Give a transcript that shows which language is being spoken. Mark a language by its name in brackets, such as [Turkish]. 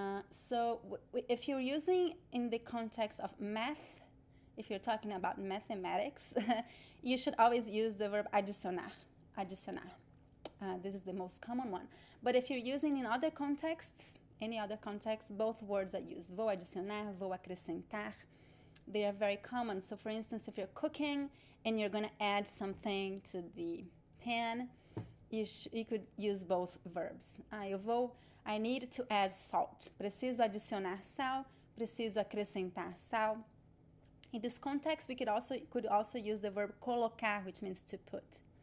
[English] So if you're using in the context of math, if you're talking about mathematics, you should always use the verb adicionar. This is the most common one. But if you're using in other contexts, any other context, both words are used. [Portuguese] Vou adicionar, vou acrescentar. [English] They are very common. So for instance, if you're cooking and you're going to add something to the pan, you could use both verbs. I need to add salt. [Portuguese] Preciso adicionar sal. Preciso acrescentar sal. [English] In this context, we could also use the verb colocar, which means to put.